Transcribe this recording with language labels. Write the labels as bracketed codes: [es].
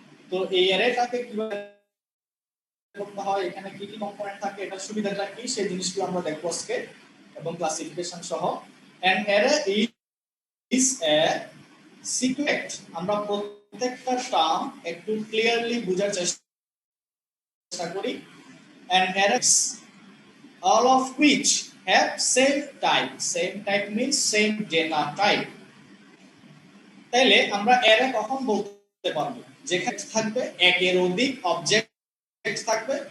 [bn] তো এই অ্যারেটাকে কিভাবে করতে হয়, এখানে কি কি কম্পোনেন্ট থাকে, এটা সুবিধাটা কি, সেই জিনিসগুলো আমরা দেখবো আজকে এবং ক্লাসিফিকেশন সহ। [en] And array is a sequence. [bn] আমরা প্রত্যেকটা টার্ম একটু ক্লিয়ারলি বোঝার চেষ্টা করি। [en] And arrays all of which have same type means same data type। [bn] তাইলে আমরা অ্যারে কখন বলতে পারবো, যেখানে থাকবে একের অধিক অবজেক্ট থাকবে।